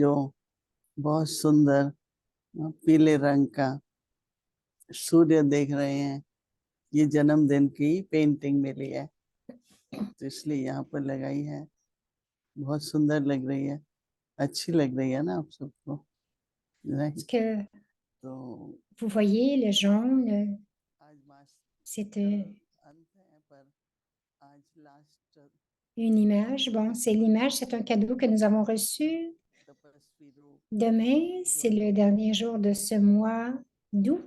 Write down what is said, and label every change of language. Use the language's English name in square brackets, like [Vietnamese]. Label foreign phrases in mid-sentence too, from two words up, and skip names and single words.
[Hindi] जो बहुत सुंदर पीले रंग का सूर्य देख रहे हैं, ये जन्मदिन की पेंटिंग मिली है, तो इसलिए यहाँ पर लगाई है। बहुत सुंदर लग रही है, अच्छी लग रही है ना आप सबको? [French] Est-ce que vous voyez le jaune? C'est une image. Bon, c'est l'image, c'est un cadeau que nous avons reçu. Demain, c'est le dernier jour de ce mois d'août.